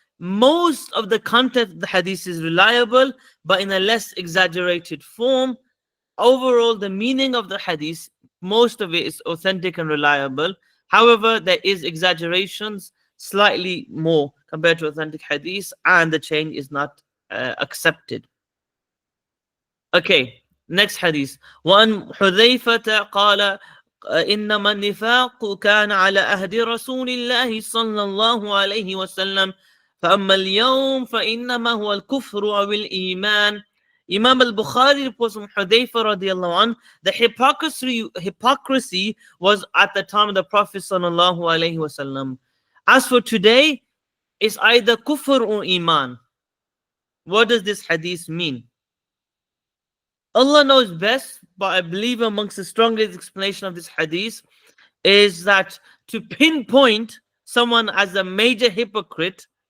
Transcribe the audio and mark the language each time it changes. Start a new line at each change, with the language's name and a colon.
English: Most of the content of the hadith is reliable, but in a less exaggerated form. Overall, the meaning of the hadith, most of it is authentic and reliable. However, there is exaggerations, slightly more compared to authentic hadith, and the chain is not accepted. Okay, next hadith.
Arabic: وَأَنْ حُذَيْفَةَ قَالَ إنما النفاق كان على عهد رسول الله صلى الله عليه وسلم فأما اليوم فإنما هو الكفر أو الإيمان.
English: Imam al-Bukhari reports from Hudayfa radiallahu anh, the hypocrisy was at the time of the Prophet sallallahu alaihi wasallam. As for today, it's either kufr or iman. What does this hadith mean? Allah knows best, but I believe amongst the strongest explanation of this hadith is that to pinpoint someone as a major hypocrite